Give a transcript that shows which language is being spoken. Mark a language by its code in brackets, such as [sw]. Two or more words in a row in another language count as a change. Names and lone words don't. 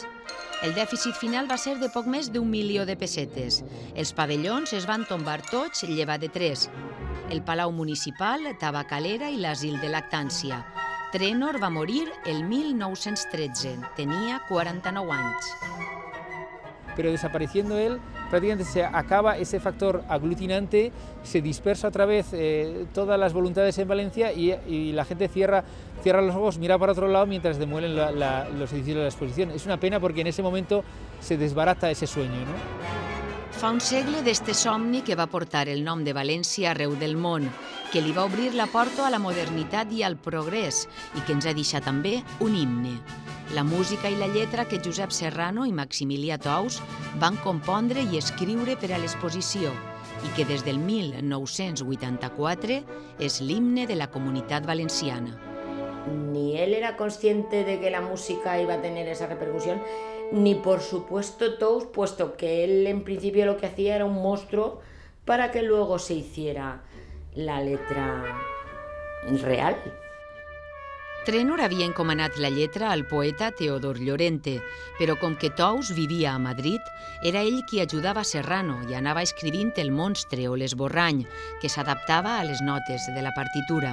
[ca] El dèficit final va ser de poc més d'1 milió de pessetes. Els pavellons es van tombar tots llevat de 3. El Palau Municipal, Tabacalera i l'Asil de Lactància. Trenor va morir el 1913. Tenia 49 anys. [es] Pero desapareciendo él, prácticamente se acaba ese factor aglutinante, se dispersa otra vez todas las voluntades en Valencia y la gente cierra los ojos, mira para otro lado mientras demuelen los edificios de la exposición. Es una pena porque en ese momento se desbarata ese sueño, ¿no? [ca] Fa un segle d'este somni que va portar el nom de València arreu del món, que li va obrir la porta a la modernitat i al progrés i que ens ha deixat també un himne. La música i la lletra que Josep Serrano i Maximilià Tous van compondre i escriure per a l'exposició i que des del 1984 és l'himne de la Comunitat Valenciana. [es] Ni él era consciente de que la música iba a tener esa repercusión, ni por supuesto Tous, puesto que él en principio lo que hacía era un monstruo para que luego se hiciera la letra real. [ca] Trenor havia encomanat la lletra al poeta Teodor Llorente, però com que Tous vivia a Madrid, era ell qui ajudava Serrano i anava escrivint el monstre o l'esborrany, que s'adaptava a les notes de la partitura.